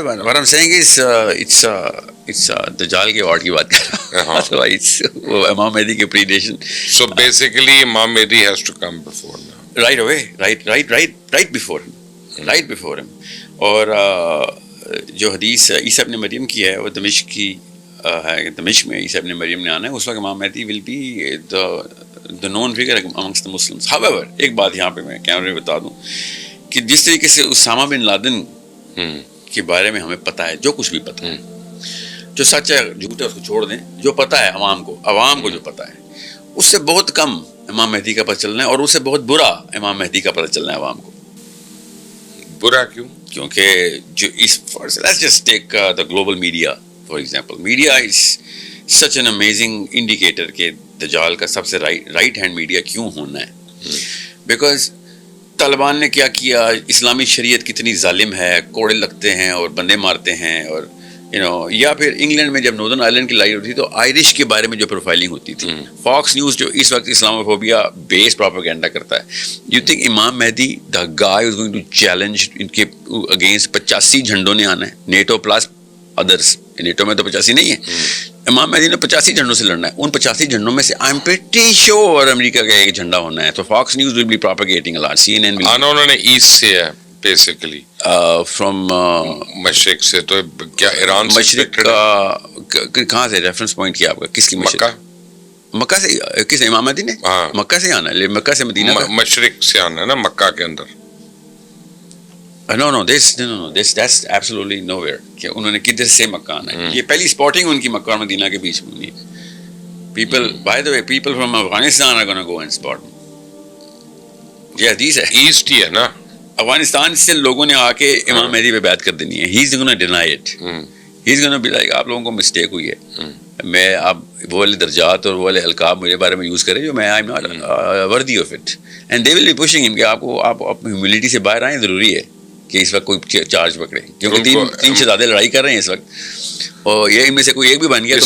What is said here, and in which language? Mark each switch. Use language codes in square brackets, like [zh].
[en] What I'm saying is it's [ur] دجال کے award کی بات کر رہا ہوں. امام مہدی کے پریڈیشن. [en] So basically imam Mahdi has to come before now. Right away, right before him. [ur] اور جو حدیث عیسیٰ ابن مریم کی ہے وہ دمشق کی ہے. دمشق میں عیسیٰ ابن مریم نے آنا ہے. اس وقت امام مہدی [en] will be the known figure amongst the Muslims. [ur] However, ایک بات یہاں پہ میں کیمرے میں بتا دوں کہ جس طریقے سے اسامہ بن لادن کے بارے میں ہمیں پتہ ہے, جو کچھ بھی پتہ ہے, جو سچ ہے جھوٹ ہے اس کو چھوڑ دیں, جو پتہ ہے عوام کو جو پتہ ہے اس سے بہت کم امام مہدی کا پتہ چلنا ہے, اور اس سے بہت برا امام مہدی کا پتہ چلنا ہے عوام کو. برا کیوں؟ کیونکہ جو اس [en] let's just take the global media for example. Media is such an amazing indicator [ur] کہ دجال کا سب سے رائٹ ہینڈ میڈیا کیوں ہونا ہے. بیکاز طالبان نے کیا کیا, اسلامی شریعت کتنی ظالم ہے, کوڑے لگتے ہیں اور بندے مارتے ہیں, اور یا پھر انگلینڈ میں جب ناردرن آئرلینڈ کی لڑائی ہوتی تھی تو آئرش کے بارے میں جو پروفائلنگ ہوتی تھی. فاکس نیوز جو اس وقت اسلاموفوبیا بیس پروپیگنڈا کرتا ہے. [en] you think imam Mahdi the guy is going to challenge [ur] ان کے اگینسٹ 85 جھنڈوں نے آنا ہے, [en] NATO plus others. [ur] نیٹو میں تو 85 نہیں ہے, امام مہدی نے 85 جھنڈوں سے لڑنا ہے. ان 85 جھنڈوں میں سے [en] I am pretty sure [ur] امریکہ کا ایک جھنڈا ہونا ہے. تو Fox news [en] Will be propagating a lot. CNN [ur] انہوں نے ایسٹ سے ہے بیسیکلی [en] from [ur] مشرق سے. تو کیا ایران سے مشرق کہاں سے ریفرنس پوائنٹ کیا آپ کا؟ کس کی مشرق؟ مکہ سے. کس امام مہدی نے مکہ سے آنا ہے, مکہ سے مدینہ مشرق سے آنا ہے نا مکہ کے اندر. [en] No, that's absolutely nowhere. [ur] کہ انہوں نے کدھر سے مکہ آنا ہے. یہ پہلی اسپاٹنگ ان کی مکہ اور مدینہ کے بیچ میں ہوئی ہے. [en] People, by the way, people from Afghanistan are going to go and spot. [ur] یہ حدیث ہے. ایسٹ ہی ہے نا. افغانستان سے لوگوں نے آ کے امام مہدی پہ بیعت کر دینی ہے. [en] He is gonna deny it. He is gonna be like [ur] آپ لوگوں کو مسٹیک ہوئی ہے. میں اب وہ والے درجات اور وہ والے القاب میرے بارے میں یوز کریں جو میں [en] I am not worthy of it. And they will be pushing ہم [ur] کہ آپ اپنی ہیوملٹی سے باہر آئیں. ضروری ہے کہ اس وقت کوئی چارج پکڑے کیونکہ تین شہزادے لڑائی کر رہے ہیں اس وقت, اور یہ ان میں سے کوئی ایک بھی بن گیا تو